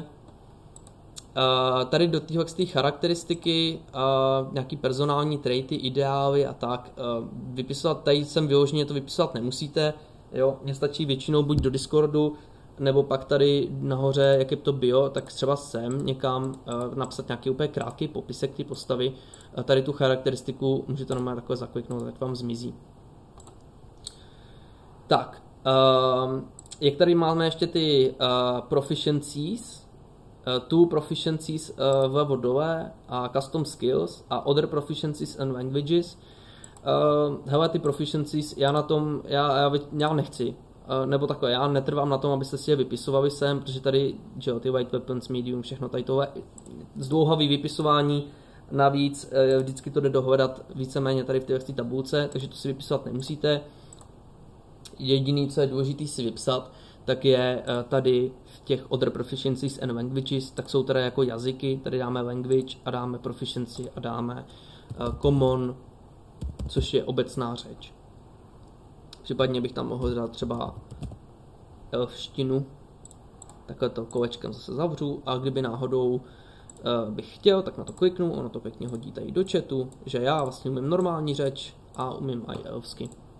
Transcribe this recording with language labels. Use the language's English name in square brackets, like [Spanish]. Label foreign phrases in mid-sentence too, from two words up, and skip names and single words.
[Czech] Tady do téhle charakteristiky, nějaký personální traity, ideály a tak, vypisovat, tady jsem vyloženě to vypisovat nemusíte, jo, mně stačí většinou buď do Discordu, nebo pak tady nahoře, jak je to bio, tak třeba sem někam napsat nějaký úplně krátký popisek té postavy. Tady tu charakteristiku můžete normálně takhle zakliknout, tak vám zmizí. Tak, jak tady máme ještě ty [English] proficiencies, two proficiencies [Czech] vlevo dole a [English] custom skills [Czech] a [English] other proficiencies and languages. [Czech] Hele, ty proficiencies, já nechci. Nebo takhle, já netrvám na tom, abyste si je vypisovali sem, protože tady, že jo, ty [English] white weapons, [Czech] medium, všechno tady tohle, zdlouhavý vypisování, navíc vždycky to jde dohledat víceméně tady v té tabulce, takže to si vypisovat nemusíte. Jediný, co je důležité si vypsat, tak je tady v těch [English] other proficiencies and languages, [Czech] tak jsou tady jako jazyky, tady dáme language a dáme proficiency a dáme common, což je obecná řeč. Případně bych tam mohl dát třeba elfštinu, takhle to kolečkem zase zavřu, a kdyby náhodou bych chtěl, tak na to kliknu, ono to pěkně hodí tady do chatu, že já vlastně umím normální řeč a umím i elfsky.